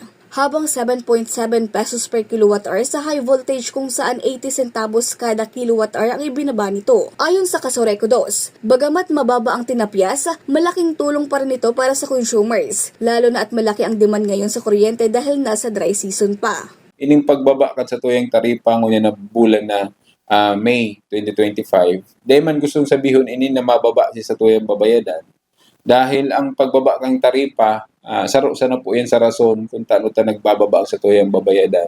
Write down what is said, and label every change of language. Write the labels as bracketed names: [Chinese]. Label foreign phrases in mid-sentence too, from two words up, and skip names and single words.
[Filipino] Habang 7.7 [English] pesos per kilowatt-hour [Filipino] sa [English] high voltage [Filipino] kung saan 80 centavos kada kilowatt-hour ang ibinaba nito. Ayon sa Kasureco 2, bagamat mababa ang tinapyas, malaking tulong pa rin ito para sa consumers, lalo na at malaki ang demand ngayon sa kuryente dahil nasa [English] dry season [Filipino] pa. [Bikol] Ining pagbaba kat sa tuyang taripa ngunya na bulan na May 2025, dahil man gustong sabihin ini na mababa siya sa tuyang babayadan. Dahil ang pagbaba ng taripa, saro na po yan sa rason kung tano ta nagbababa sa tuyang babayadan.